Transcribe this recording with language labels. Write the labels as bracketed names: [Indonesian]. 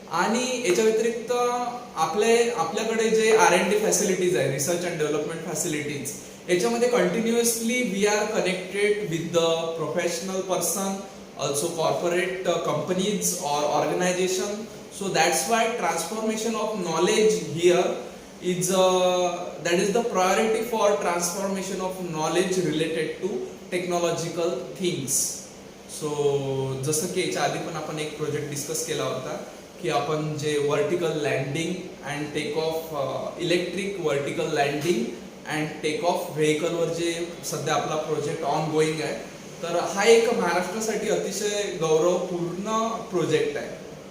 [Marathi] आणि याच्या व्यतिरिक्त आपल्याकडे जे [English] R&D facilities आहे, research and development facilities, याच्यामध्ये continuously we are connected with the professional person, also corporate companies or organization. So that's why transformation of knowledge here is that is the priority for transformation of knowledge related to technological things. [Marathi] So जसं की याच्या आधी पण आपण एक project discuss केला होता की आपण जे vertical landing and take off electric vertical landing and take off vehicle वर जे सध्या आपला प्रोजेक्ट ऑन गोइंग आहे, तर हा एक महाराष्ट्रासाठी अतिशय गौरवपूर्ण प्रोजेक्ट आहे।